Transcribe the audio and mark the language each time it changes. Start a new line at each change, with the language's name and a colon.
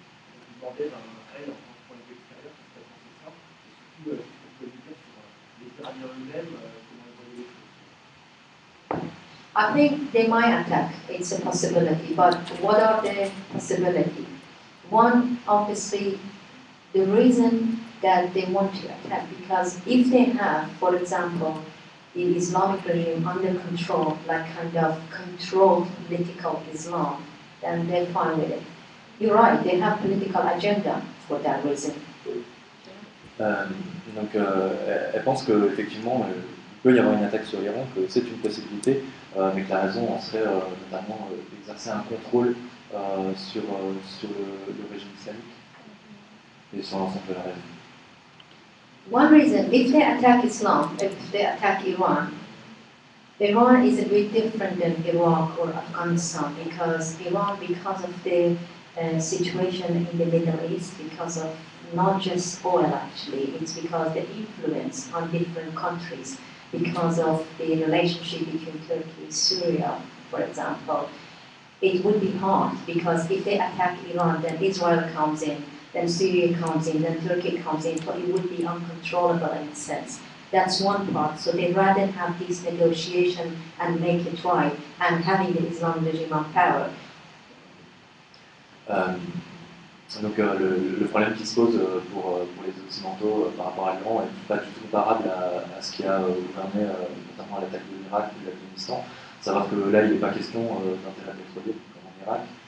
French: Donc ils demandaient elle, en tant que point de vue extérieur, ce serait pensé de ça. Et surtout, ce que vous pouvez dire sur les Iraniens eux-mêmes, comment ils voyaient les choses.
English: I think they might attack, it's a possibility, but what are the possibilities? One, obviously, the reason that they want to attack, because if they have, for example, the Islamic regime under control, like kind of controlled political Islam, then they're fine with it. You're right, they have political agenda for that reason.
French: Elle pense qu'effectivement, il peut y avoir une attaque sur l'Iran, que c'est une possibilité, mais que la raison en serait notamment d'exercer un contrôle sur le régime islamique et sur l'ensemble de la région.
English: One reason, if they attack Islam, if they attack Iran, Iran is a bit different than Iraq or Afghanistan, because Iran, because of the situation in the Middle East, because of not just oil actually, it's because the influence on different countries, because of the relationship between Turkey and Syria, for example, it would be hard, because if they attack Iran, then Israel comes in, then Syria comes in, then Turkey comes in, but it would be uncontrollable in a sense. That's one part. So they'd rather have this negotiation and make it right, and having the Islamic regime on power.
French: Donc le problème qui se pose pour les Occidentaux par rapport à l'Iran n'est pas du tout comparable à ce qui a gouverné notamment à l'attaque de l'Irak ou de l'Afghanistan. Savoir que là, il n'est pas question d'intérêt pétrolier comme en Irak.